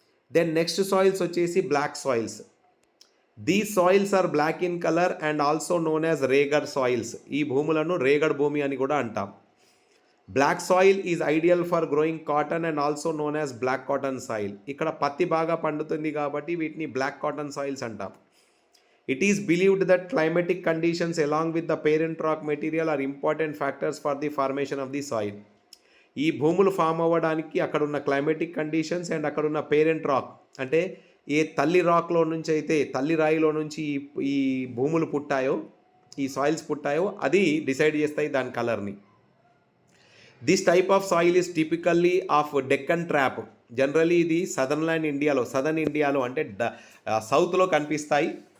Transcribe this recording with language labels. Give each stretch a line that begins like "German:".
English: Then next soils వచ్చేసి black soils. These soils are black in colour and also known as regad soils.
Telugu: ఈ భూములను రేగడ్ భూమి అని కూడా అంటాం.
English: Black soil is ideal for growing cotton and also known as black cotton soil.
Telugu: ఇక్కడ పత్తి బాగా పండుతుంది కాబట్టి వీటిని బ్లాక్ కాటన్ సాయిల్స్ అంటాం.
English: It is believed that climatic conditions along with the parent rock material are important factors for the formation of the soil.
Telugu: ఈ భూములు form అవ్వడానికి అక్కడున్న క్లైమేటిక్ కండిషన్స్ అండ్ అక్కడున్న పేరెంట్ రాక్, అంటే ఏ తల్లి రాక్లో నుంచి అయితే, తల్లి రాయిలో నుంచి ఈ భూములు పుట్టాయో, ఈ సాయిల్స్ పుట్టాయో, అది డిసైడ్ చేస్తాయి దాని కలర్ని.
English: This type of soil is typically of Deccan trap.
Telugu: Generally ఇది సదర్న్ ఇండియాలో అంటే సౌత్లో కనిపిస్తాయి.